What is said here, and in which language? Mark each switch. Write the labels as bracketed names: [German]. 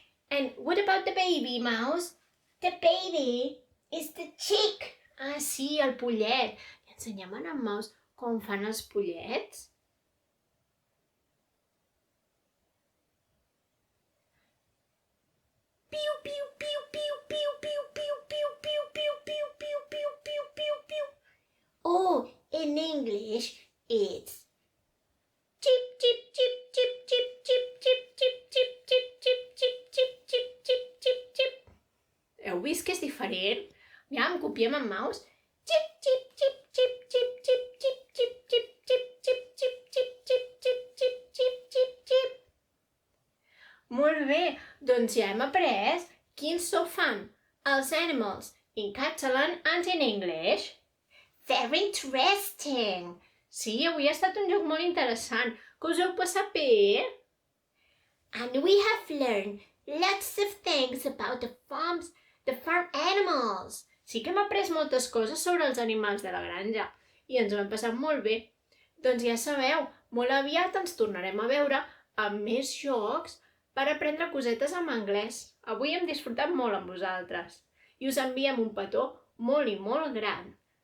[English] And what about the baby, Mouse? The baby is the chick. [Catalan] Ah, sí, el pollet. Li ensenyem a en Mouse com fan els pollets? Piu, piu, piu, piu, piu, piu, piu, piu, piu, piu, piu, piu, piu, piu, piu, piu. [English] Oh, in English, it's Chip, chip, chip, chip, chip, chip, chip, chip, chip, chip, chip, chip, chip, chip, chip, chip, chip. [Catalan] Heu vist que és diferent? Ja, em copiem en Mouse. Chip, chip, chip, chip, chip, chip, chip, chip, chip, chip, chip, chip, chip, chip, chip, chip, chip, chip, chip. Molt bé, doncs ja hem après quins so fan els animals [English] in Catalan and in English. very interesting. [Catalan] Sí, avui ha estat un joc molt interessant. Que us heu passat bé? [English] And we have learned lots of things about the farm animals. [Catalan] Sí que hem après moltes coses sobre els animals de la granja i ens ho hem passat molt bé. Doncs ja sabeu, molt aviat ens tornarem a veure amb més jocs per aprendre cosetes en anglès. Avui hem disfrutat molt amb vosaltres i us enviem un petó molt i molt gran.